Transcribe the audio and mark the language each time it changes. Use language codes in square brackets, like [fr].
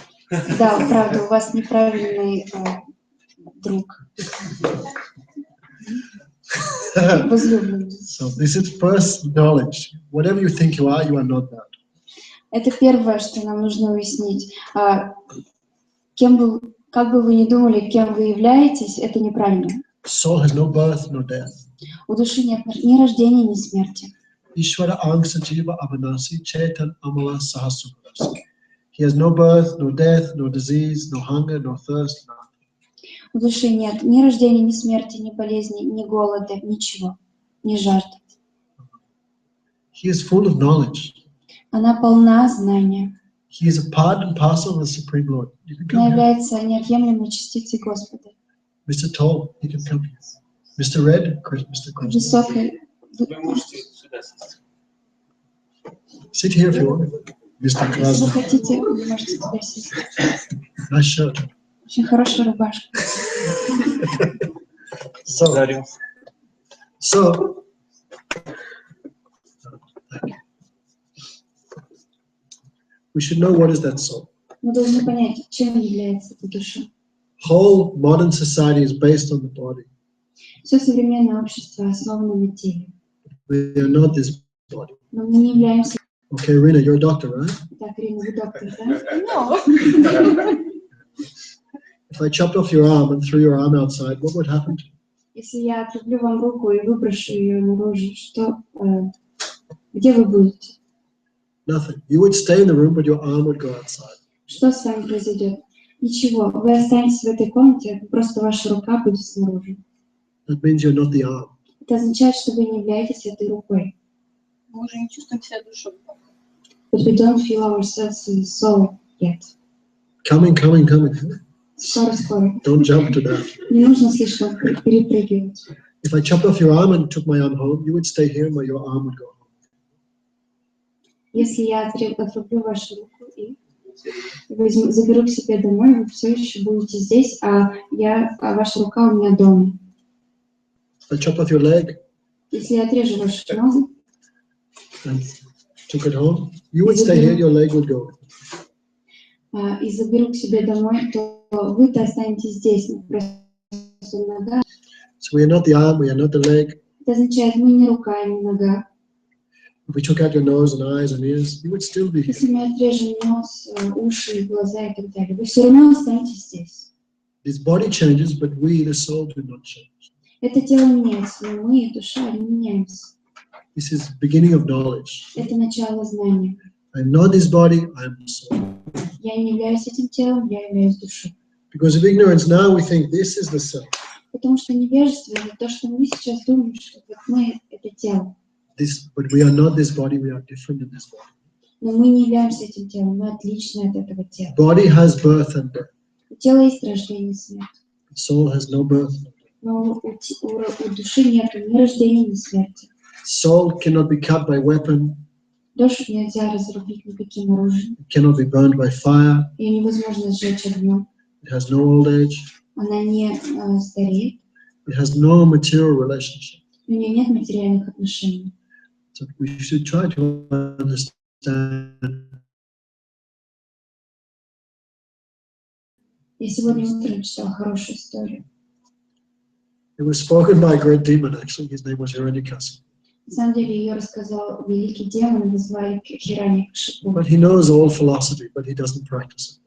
[ru] Да, правда, у вас неправильный друг, возлюбленный. [en] So this is first knowledge. Whatever you think you are not that. [ru] Это первое, что нам нужно уяснить. Как бы вы ни думали, кем вы являетесь, это неправильно. [en] Soul has no birth, no death. [ru] У души нет ни рождения, ни смерти. [sa] Ishvara angsa jiva avanasi chetan amala sahasukras. [en] He has no birth, no death, no disease, no hunger, no thirst, nothing. [ru] У души нет ни рождения, ни смерти, ни болезни, ни голода, ничего, ни жажды. [en] He is full of knowledge. [ru] Она полна знания. [en] He is a part and parcel of the Supreme Lord. You can [ru] Она [en] come here. [ru] является неотъемлемой частицей Господа. [en] Mr. Toll, you can come here. Mr. Red, Mr. Krishna. [ru] Высокой. Вы можете сюда сесть. [en] Sit here if you want. Mr. [ru] Если вы хотите, вы можете туда сесть. [en] Nice shirt. [ru] Очень хорошая рубашка. [en] So, [ru] Дарю. [en] so, we should know what is that soul. [ru] Мы должны понять, чем является эта душа. [en] Whole modern society is based on the body. [ru] Все современное общество основано на теле. [en] We are not this body. [ru] Но мы не являемся... [en] Okay, Rina, you're a doctor, right? [ru] Так, Ирина, вы доктор, да? [en] No. If I chopped off your arm and threw your arm outside, what would happen to you? [ru] Если я отрублю вам руку и выброшу ее наружу, что... где вы будете? [en] Nothing. You would stay in the room, but your arm would go outside. [ru] Что с вами произойдет? Ничего. Вы останетесь в этой комнате, просто ваша рука будет снаружи. [en] That means you're not the arm. [ru] Это означает, что вы не являетесь этой рукой. Мы уже не чувствуем себя душой. [en] But we don't feel ourselves in the soul yet. Coming. [ru] Скоро. [en] Don't jump to that. [ru] Не нужно слишком перепрыгивать. [en] If I chopped off your arm and took my arm home, you would stay here, but your arm would go home. [ru] Если я отрублю вашу руку и заберу к себе домой, вы все еще будете здесь, а ваша рука у меня дома. [en] If I chop off your leg [ru] Если я отрежу вашу ногу [en] and took it home, you would stay here, your leg would go. [ru] и заберу к себе домой, то вы-то останетесь здесь. Просто нога. [en] So we are not the arm, we are not the leg. [ru] Это означает, мы не рука, не нога. [en] If we took out your nose and eyes and ears, you would still be here. [ru] Если мы отрежем нос, уши, глаза и так далее, вы все равно останетесь здесь. [en] This body changes, but we, the soul, do not change. [ru] Это тело меняется, но мы, душа, не меняемся. [en] This is beginning of knowledge. [ru] Это начало знания. [en] I'm not this body, I am the soul. [ru] Я не являюсь этим телом, я являюсь душой. [en] Because of ignorance, now we think this is the self. [ru] Потому что невежество — это то, что мы сейчас думаем, что вот мы — это тело. [en] but we are not this body, we are different in this body. [ru] Но мы не являемся этим телом, мы отличны от этого тела. [en] Body has birth and death. [ru] У тела есть рождение и смерть. [en] Soul has no birth. [ru] Но у души нет ни рождения, ни смерти. [en] Soul cannot be cut by weapon. [ru] Душу нельзя разрубить никаким оружием. [en] It cannot be burned by fire. [ru] Ее невозможно сжечь огнем. [en] It has no old age. [ru] Она не стареет. [en] It has no material relationship. [ru] У нее нет материальных отношений. [en] So we should try to understand. [ru] Я сегодня утром читала хорошую историю. [en] It was spoken by a great demon, actually. His name was Hiranyakasipu. [ru] На самом деле ее рассказал великий демон, его звали Хираньякшипу. [en] But he knows all philosophy, but he doesn't practice it.